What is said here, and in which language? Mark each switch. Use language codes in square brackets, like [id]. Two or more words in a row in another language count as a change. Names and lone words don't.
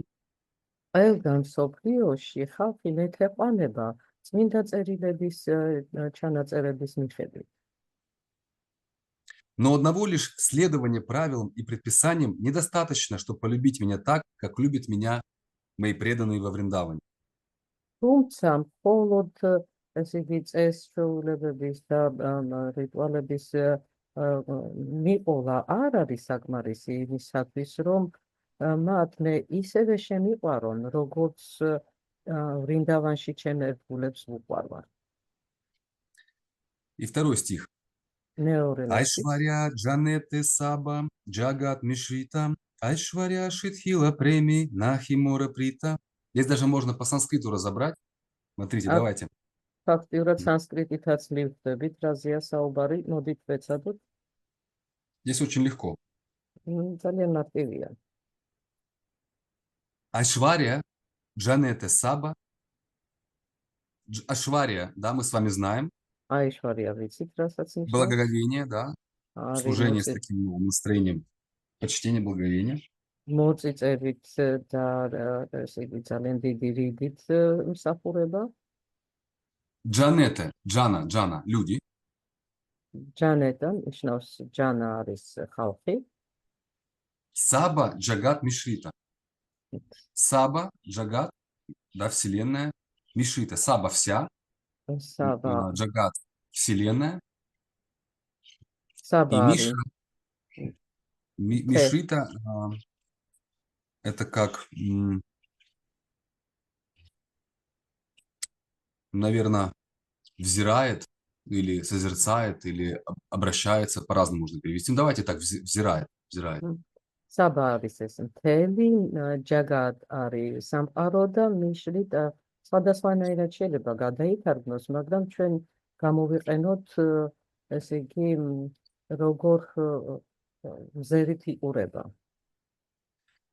[ka] ყველგან სოფლიოში ხალხი მეთეყვანება წმინდა წერილების ჩანაწერების მიხედვით. [ru] Но одного лишь следования правилам и предписаниям недостаточно, чтобы полюбить меня так, как любят меня мои преданные во Вриндаване. [ka] თუმცა მხოლოდ ესე იგი წესჩვეულებების და რიტუალების მიყოლა არ არის საკმარისი იმისათვის, რომ მათ მე ისევე შემიყვარონ, როგორც ვრინდავანში ჩემ ერთგულებს ვუყვარვარ. [ru] И второй стих. [bn] ঐশ্বর্য জ্ঞানেতে সব জগৎ মিশ্রিত ঐশ্বর্য শিথিল প্রেমে নাহি মোর প্রীত. [ru] Здесь даже можно по санскриту разобрать. Смотрите, давайте. [ka] Фактиურად санскритითაც მივხვდებით, რაზეა საუბარი, მოდით ვეცადოთ. [ru] Здесь очень легко. [ka] ძალიან მარტივია. [bn] ঐশ্বর্য জ্ঞানেতে সব. [ru] Айшваря, да, мы с вами знаем. [ka] Айшвария ვიცით, რასაც ნიშნავს? [ru] Благоговение, да. Служение с таким настроением. Почтение, благоговение. მოწიწებით და ესე იგი ძალიან დიდი რიდით მსახურება. Джанете, Джана, люди. Джанета, [ka] ნიშნავს ჯანა არის ხალხი. [bn] সব জগৎ মিশ্রিত. সব জগৎ, [ru] да, вселенная. Мишрита, Саба вся. Саба. Джагат вселенная. Саба. И Миша. Мишрита это как, наверное, взирает или созерцает, или обращается, по-разному можно перевести. Давайте так, взирает. [ka] Саба არის ეს მთელი, ჯაგად არის სამყარო და მიშრით სხვადასხვანაირად შეიძლება გადაითარგმნოს, მაგრამ ჩვენ გამოვიყენოთ ესე იგი როგორ მზერით იყურება.